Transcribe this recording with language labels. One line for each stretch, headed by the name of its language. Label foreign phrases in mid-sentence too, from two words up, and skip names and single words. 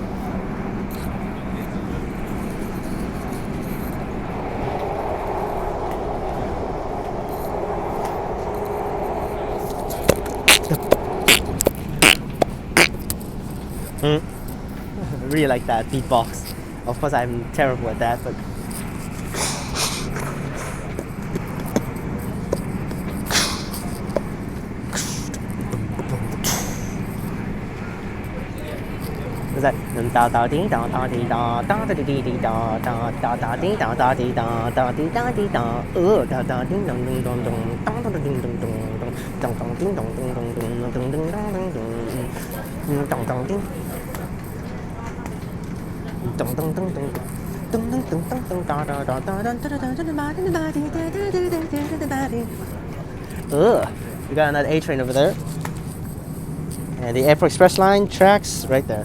English: I really like that beatbox. Of course, I'm terrible at that, but. Is that da da dee da da dee da da da dee dee da da da da dee da da dee da da dee da dee da da da ding dong ding dong dong da da ding dong dong dong dong dong ding dong dong dong dong dong dong dong dong. We got another A-Train over there. And the Airport Express line tracks right there.